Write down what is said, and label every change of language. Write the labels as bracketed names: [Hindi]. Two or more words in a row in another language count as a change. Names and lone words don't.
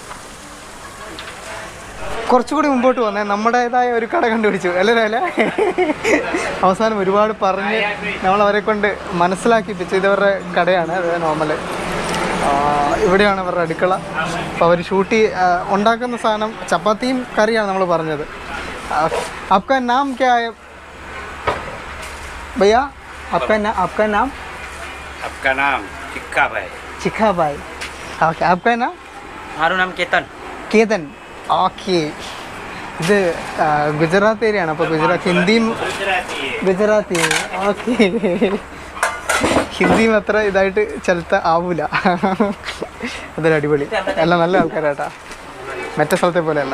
[Malayalam] കുറച്ചുകൂടി മുമ്പോട്ട് വന്നേ നമ്മുടേതായ ഒരു കട കണ്ടുപിടിച്ചു അല്ലേ. അവസാനം ഒരുപാട് പറഞ്ഞ് നമ്മളവരെ കൊണ്ട് മനസ്സിലാക്കിപ്പിച്ചു ഇതവരുടെ കടയാണ്. അത് നോർമൽ ഇവിടെയാണ് അവരുടെ അടുക്കള. അപ്പോൾ അവർ ഉണ്ടാക്കുന്ന സാധനം ചപ്പാത്തിയും കറിയാണ് നമ്മൾ പറഞ്ഞത്. [Hindi] आपका नाम क्या है भैया? आपका नाम? आपका नाम चिक्का भाई. चिक्का भाई. ओके, आपका नाम? [Gujarati] मारू नाम केतन. केतन. [Malayalam] ഓക്കെ, ഇത് ഗുജറാത്ത് ഏരിയ ആണ്. അപ്പോൾ ഹിന്ദിയും ഗുജറാത്തി. ഓക്കെ, ഹിന്ദിയും അത്ര ഇതായിട്ട് ചിലത്ത് ആവൂല. അതൊരു അടിപൊളി. എല്ലാം നല്ല ആൾക്കാരാട്ടാ, മറ്റേ സ്ഥലത്തെ പോലെയല്ല.